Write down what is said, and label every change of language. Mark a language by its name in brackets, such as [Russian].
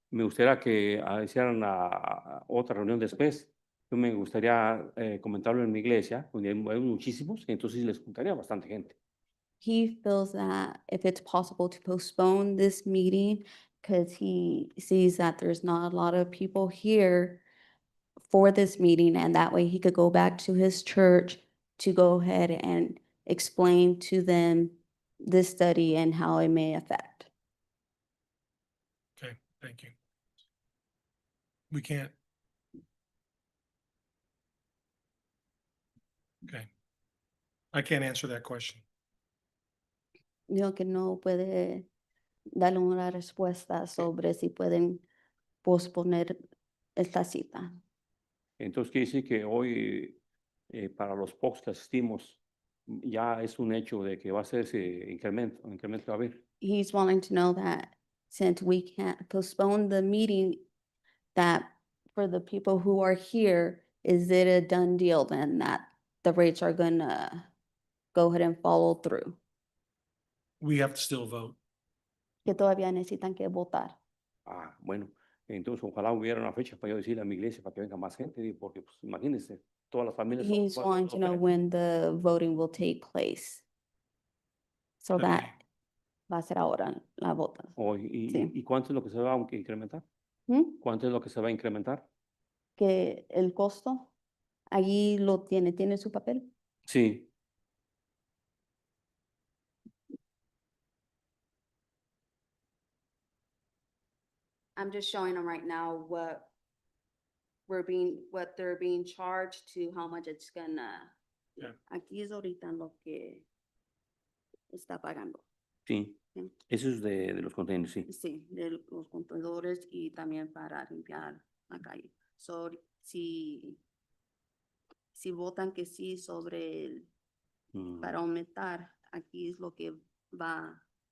[Spanish] me gustaría que hicieran otra reunión después. Yo me gustaría comentarlo en mi iglesia, donde hay muchísimos, entonces sí les juntaría bastante gente. [English] He feels that if it's possible to postpone this meeting, because he sees that there's not a lot of people here for this meeting, and that way he could go back to his church to go ahead and explain to them this study and how it may affect. Okay, thank you. We can't. Okay. I can't answer that question. [Spanish] Digo que no puede darle una respuesta sobre si pueden posponer esta cita. Entonces quiere decir que hoy, para los pocos que asistimos, ya es un hecho de que va a ser ese incremento que va a haber. [English] He's wanting to know that since we can't postpone the meeting, that for the people who are here, is it a done deal then that the rates are gonna go ahead and follow through? We have to still vote. [Spanish] Que todavía necesitan que votar. Bueno, entonces ojalá hubiera una fecha para yo decirle a mi iglesia para que venga más gente, porque pues imagínense, todas las familias. [English] He's wanting to know when the voting will take place. So that [Spanish] va a ser ahora la vota. Sí. ¿Y cuánto es lo que se va a incrementar? ¿Mm? ¿Cuánto es lo que se va a incrementar? Que el costo, allí lo tiene su papel. Sí. [English] I'm just showing them right now what they're being charged to how much it's gonna. Yeah. [Spanish] Aquí es ahorita lo que está pagando. Sí. Sí. Eso es de los contenedores, sí. Sí, de los contenedores y también para limpiar la calle. So, si votan que sí sobre el, para aumentar, aquí es lo que va